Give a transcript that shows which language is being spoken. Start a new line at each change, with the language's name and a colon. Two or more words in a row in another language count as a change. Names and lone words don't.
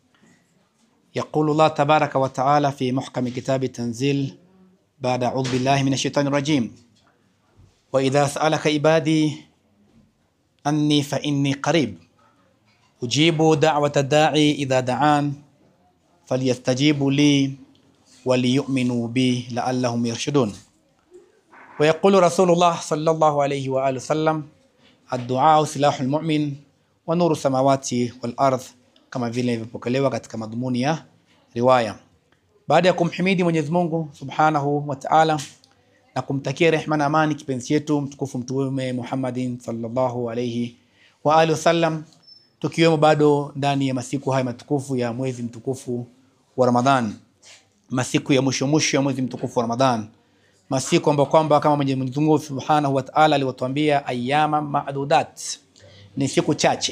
Arabic: يقول الله تبارك وتعالى في محكم كتاب التنزيل بعد أعوذ بالله من الشيطان الرجيم: وإذا سألك عبادي أني فإني قريب أجيب دعوة الداعي إذا دعان فليستجيبوا لي وليؤمنوا بي لعلهم يرشدون. ويقول رسول الله صلى الله عليه وآله وسلم: الدعاء سلاح المؤمن ونور السماوات والأرض,
Swahili: kama vile ilipokelewa katika madhumuni ya riwaya. Baada ya kumhimidi Mwenyezi Mungu
Arabic: سبحانه وتعالى
Swahili: na kumtakia rehema na amani kipenzi chetu mtukufu Mtume Muhammadin
Arabic: صلى الله عليه وآله وسلم,
Swahili: tukiwemo bado ndani ya masiku haya matukufu ya mwezi mtukufu wa Ramadhan, masiku ya mwisho ya mwezi mtukufu wa Ramadhan, masiku ambayo kwamba kama Mwenyezi Mungu
Arabic: سبحانه وتعالى
Swahili: aliwatuambia
Arabic: أياما معدودات,
Swahili: ni siku chache.